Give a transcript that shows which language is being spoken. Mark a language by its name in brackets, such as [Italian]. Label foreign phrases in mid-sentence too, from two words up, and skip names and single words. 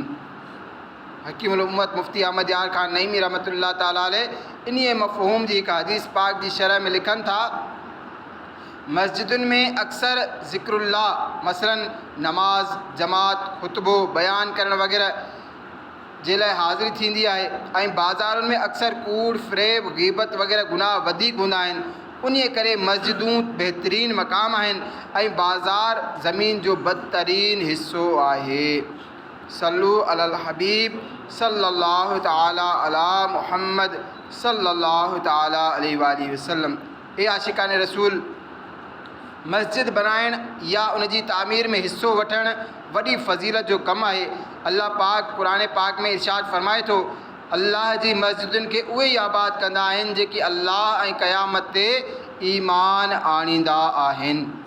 [Sindhi] हकीमुल उम्मत मुफ्ती अहमद यार ख़ान नईमी [Arabic] رحمة الله تعالى عليه [Sindhi] इन्हीअ मफ़हूम जी हिकु हदीस पाक जी शरह में लिखनि था, मस्जिदुनि में अक्सर ज़िक्रुल्लाह मसलन नमाज, जमात, खुतबो, बयान करण वग़ैरह जे लाइ हाज़िरी थींदी आहे ऐं बाज़ारुनि में अक्सर कूड़, फ़रेब, ग़ीबत वग़ैरह गुनाह वधीक हूंदा आहिनि। उन्हीअ करे मस्जिदूं बहितरीन मक़ाम आहिनि ऐं बाज़ार ज़मीन जो बदतरीन हिसो आहे। [Arabic] صلوا على الحبيب صلى الله تعالى على محمد صلى الله تعالى عليه وسلم. [Sindhi] ए आशिकान रसूल, मस्जिद बनाइण या उन जी तामीर में हिस्सो वठणु वॾी फ़ज़ीलत जो कमु आहे। अल्लाह पाक क़ुरान पाक में इरशाद फ़रमाए थो, अल्लाह जी मस्जिदुनि खे उहे ई आबाद कंदा आहिनि जेकी अल्लाह ऐं क़यामत ते ईमान आणींदा आहिनि।